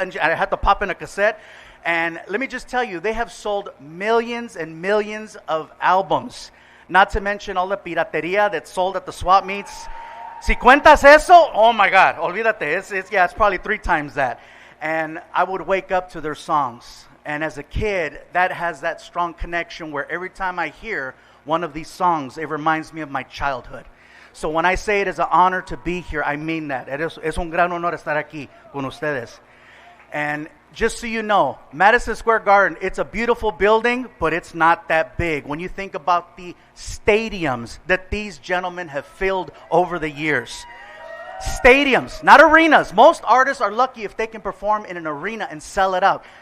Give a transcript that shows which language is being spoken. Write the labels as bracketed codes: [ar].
[en] And I had to pop in a cassette. And let me just tell you, they have sold millions and millions of albums. Not to mention all the pirateria that's sold at the swap meets. [es] Si cuentas eso, [en] oh my God, [es] olvídate. [en] It's probably 3 times that. And I would wake up to their songs. And as a kid, that has that strong connection where every time I hear one of these songs, it reminds me of my childhood. So when I say it is an honor to be here, I mean that. [es] Es un gran honor estar aquí con ustedes. [en] And just so you know, Madison Square Garden, it's a beautiful building, but it's not that big. When you think about the stadiums that these gentlemen have filled over the years. Stadiums, not arenas. Most artists are lucky if they can perform in an arena and sell it out.